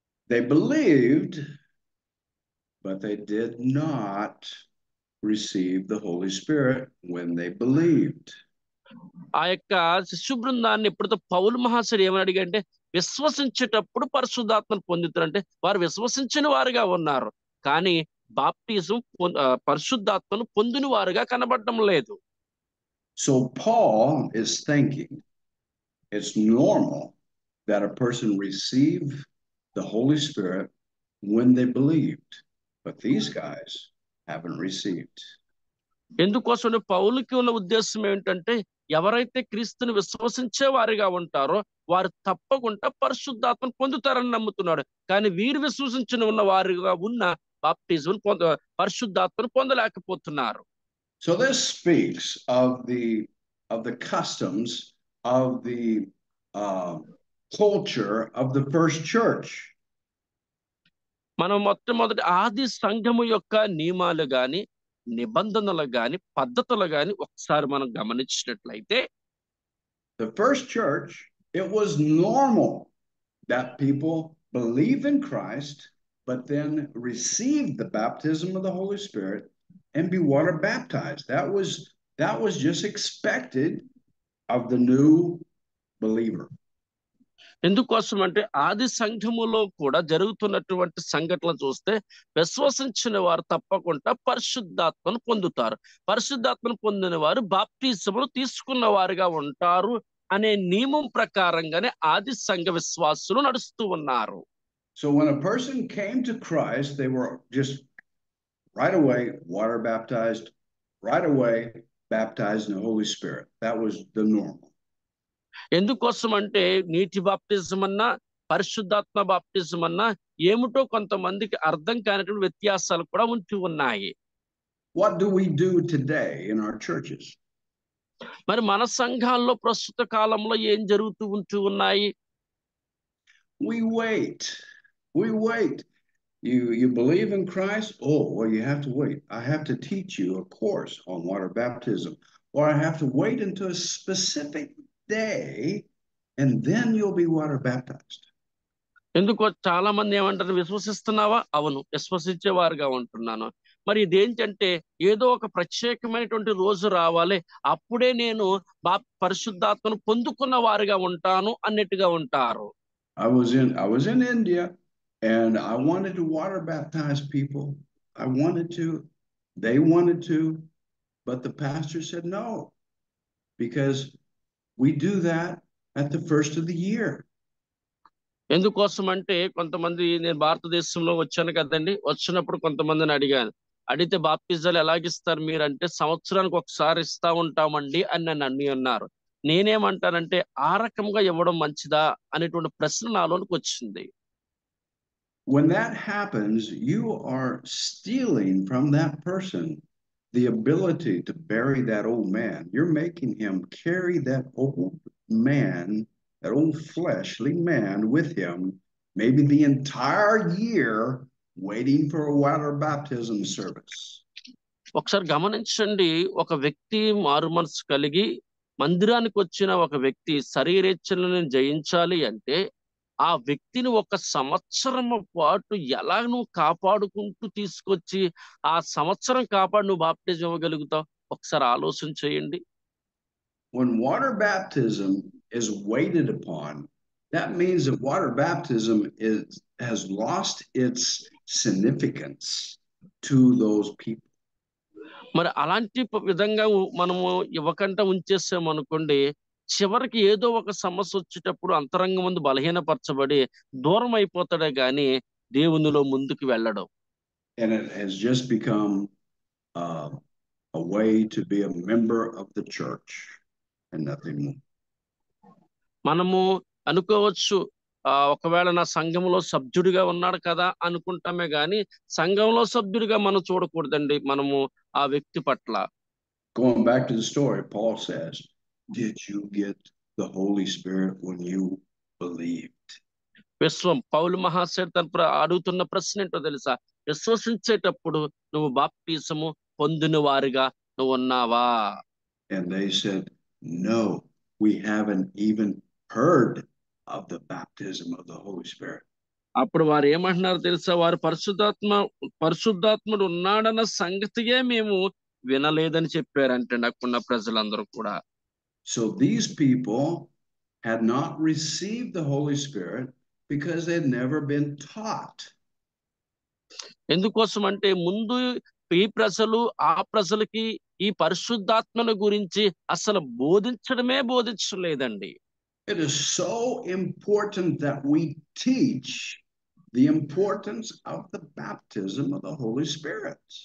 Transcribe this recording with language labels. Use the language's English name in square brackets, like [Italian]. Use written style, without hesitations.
[English] They believed, but they did not receive the Holy Spirit when they believed. [Telugu] ఆ యొక్క శిష్యు బృందాన్ని ఎప్పుడైతే పౌలు మహాశయుడు ఏమని అడిగంటే, విశ్వసించేటప్పుడు పరిశుద్ధాత్మను పొందుతారంటే వారు విశ్వసించిన వారుగా ఉన్నారు, కానీ బాప్టిజం పరిశుద్ధాత్మను పొందిన వారుగా కనబడడం లేదు. [English] So Paul is thinking it's normal that a person receive the Holy Spirit when they believed, but these guys haven't received. [Telugu] ఎందుకోసం పౌలుకి ఉన్న ఉద్దేశం ఏంటంటే, ఎవరైతే క్రీస్తుని విశ్వసించే వారిగా ఉంటారో వారు తప్పకుండా పరిశుద్ధాత్మను పొందుతారని నమ్ముతున్నాడు, కానీ వీరు విశ్వసించిన ఉన్న వారిగా ఉన్న బాప్టిజం పరిశుద్ధాత్మను పొందలేకపోతున్నారు. [English] So this speaks of the customs of the culture of the first church. [Telugu] మనం మొట్టమొదటి ఆది సంఘము యొక్క నియమాలు గాని, నిబంధనలు గాని, పద్ధతులు గాని ఒకసారి మనం గమనించినట్లయితే, [English] the first church, it was normal that people believe in Christ, but then receive the baptism of the Holy Spirit and be water baptized. That was just expected of the new believer. [Telugu] ఎందుకోసం అంటే ఆది సంఘములో కూడా జరుగుతున్నటువంటి సంఘటనలు చూస్తే విశ్వసించిన వారు తప్పకుండా పరిశుద్ధాత్మను పొందుతారు. పరిశుద్ధాత్మను పొందిన వారు బాప్తిసములు తీసుకున్న వారుగా ఉంటారు అనే నియమం ప్రకారంగానే ఆది సంఘ విశ్వాసులు నడుస్తూ ఉన్నారు. [English] So when a person came to Christ, they were just right away water baptized, right away baptized in the Holy Spirit. That was the normal. [Telugu] ఎందుకోసం అంటే నీటి బాప్తిజం అన్నా పరిశుద్ధాత్మ బాప్తిజం అన్నా ఏమిటో కొంతమందికి అర్థం కానటువంటి వ్యత్యాసాలు కూడా ఉంటూ ఉన్నాయి. [English] What do we do today in our churches? [Telugu] మరి మన సంఘాల్లో ప్రస్తుత కాలంలో ఏం జరుగుతూ ఉంటూ ఉన్నాయి? [English] We wait. We wait. You believe in Christ? Oh, well, you have to wait. I have to teach you a course on water baptism, or I have to wait until a specific day, and then you'll be water baptized. [Telugu] ఎందుకో చాలా మంది ఏమంటారు, విశ్వసిస్తున్నావా? అవును, విశ్వసించేవారుగా ఉంటున్నాను. మరి ఇదేంటంటే ఏదో ఒక ప్రత్యేకమైనటువంటి రోజు రావాలి, అప్పుడే నేను పరిశుద్ధాత్మను పొందుకున్న వారుగా ఉంటాను అన్నట్టుగా ఉంటారు. [English] I was in India, and I wanted to water baptize people. I wanted to. They wanted to, but the pastor said no, because we do that at the first of the year. [Telugu] ఎందుకోసం అంటే కొంతమంది, నేను భారతదేశంలో వచ్చాను కదండి, వచ్చినప్పుడు కొంతమందిని అడిగితే బాప్తిజాలు ఎలాగిస్తారు మీరంటే సంవత్సరానికి ఒకసారి ఇస్తా ఉంటామండి అని నన్ను అన్నారు. నేనేమంటానంటే ఆ రకంగా ఇవ్వడం మంచిదా అనేటువంటి ప్రశ్న నాలోనికి వచ్చింది. [English] When that happens, you are stealing from that person the ability to bury that old man. You're making him carry that old man, that old fleshly man with him, maybe the entire year, waiting for a water baptism service. [Telugu] ఒకసారి గమనించండి, ఒక వ్యక్తి మారు మనసు కలిగి మందిరానికి వచ్చిన ఒక వ్యక్తి శరీరేచ్ఛలను జయించాలి అంటే ఆ వ్యక్తిని ఒక సంవత్సరం పాటు ఎలా నువ్వు కాపాడుకుంటూ తీసుకొచ్చి ఆ సంవత్సరం కాపాడు నువ్వు బాప్టిజం ఇవ్వగలుగుతావు? ఒకసారి ఆలోచన చేయండి. [English] When water baptism is waited upon, that means that water baptism has lost its significance to those people. [Telugu] మరి అలాంటి విధంగా మనము ఇవ్వకుండా ఉంచేసామనుకోండి, చివరికి ఏదో ఒక సమస్య వచ్చేటప్పుడు అంతరంగం ముందు బలహీనపరచబడి దూరం అయిపోతాడే గాని దేవునిలో ముందుకు వెళ్ళడం. [English] And it has just become a way to be a member of the church and nothing more. [Telugu] మనము అనుకోవచ్చు, ఒకవేళ నా సంఘంలో సభ్యుడిగా ఉన్నాడు కదా అనుకుంటామే గాని సంఘంలో సభ్యుడిగా మనం చూడకూడదండి మనము ఆ వ్యక్తి పట్ల. [English] Going back to the story, Paul says, did you get the Holy Spirit when you believed? [Telugu] పౌలు మహాశయుడు తన అడుగుతున్న ప్రశ్న ఏంటో తెలుసా? విశ్వసించేటప్పుడు నువ్వు బాప్తిసము పొందిన వారిగా నువ్వు ఉన్నావా? [English] And they said, no, we haven't even heard of the baptism of the Holy Spirit. [Telugu] అప్పుడు వారు ఏమంటున్నారు తెలుసా? వారు పరిశుద్ధాత్ముడు ఉన్నాడన్న సంగతియే మేము వినలేదని చెప్పారంటే నాకున్న ప్రజలందరూ కూడా. [English] So these people had not received the Holy Spirit because they had never been taught. [Telugu] ఎందుకోసం అంటే ముందు ఈ ప్రజలు ఆ ప్రజలకి ఈ పరిశుద్ధాత్మను గురించి అసలు బోధించలేదండి. [English] It is so important that we teach the importance of the baptism of the Holy Spirit.